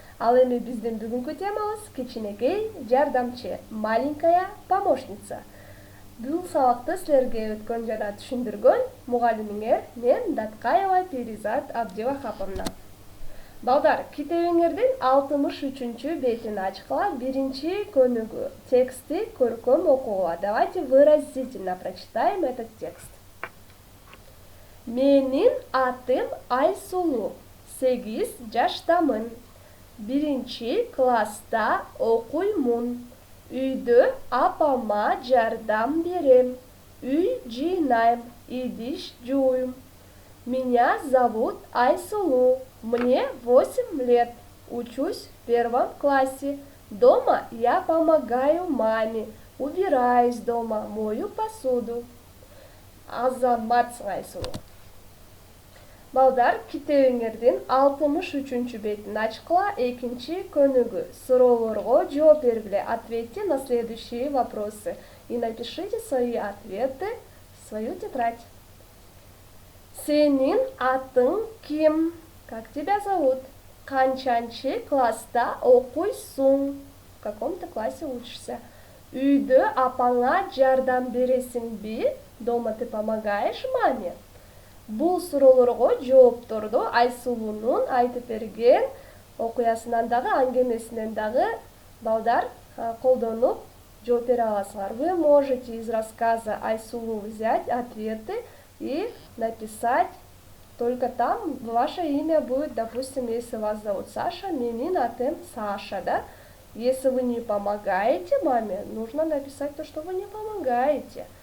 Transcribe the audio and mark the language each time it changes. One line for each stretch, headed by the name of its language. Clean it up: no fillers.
Kyrgyz: Ал эми биздин бүгүнкү темабыз кичинекей жардамчы,
Russian: маленькая помощница.
Kyrgyz: Бул сабакты силерге өткөн жана түшүндүргөн мугалимиңер мен Даткаева Перизат Абдивахаповна. Балдар, китебиңердин 63 бетин ачкыла, биринчи көнүгүү. Тексти көркөм окууга.
Russian: Давайте выразительно прочитаем этот текст.
Kyrgyz: Менин атым Айсулу, 8 жаштамын. Биринчи класста окуймун. Үйдө апама жардам берем. Үй жыйнайм, идиш жууйм.
Russian: Меня зовут Айсулу. Мне 8 лет. Учусь в 1 классе. Дома я помогаю маме. Убираюсь дома, мою посуду.
Kyrgyz: Азаматсың Айсулу. Балдар, китебиңердин 63 бетин ачкыла, экинчи көнүгүү. Суроолорго жооп бергиле.
Russian: Ответьте на следующие вопросы и напишите свои ответы в свою тетрадь.
Kyrgyz: Сенин атың ким?
Russian: Как тебя зовут?
Kyrgyz: Канчанчы класста окуйсуң?
Russian: В каком-то классе учишься?
Kyrgyz: Үйдө апаңа жардам бересиңби?
Russian: Дома ты помогаешь маме?
Kyrgyz: Бул суроолорго жоопторду Айсулунун айтып берген окуясынан дагы, аңгемесинен дагы балдар колдонуп жооп бере аласыңар.
Russian: Вы можете из рассказа Айсулу взять ответы и написать только там ваше имя будет, допустим, если вас зовут Саша,
Kyrgyz: менин атым Саша,
Russian: да? Если вы не помогаете маме, нужно написать то, что вы не помогаете.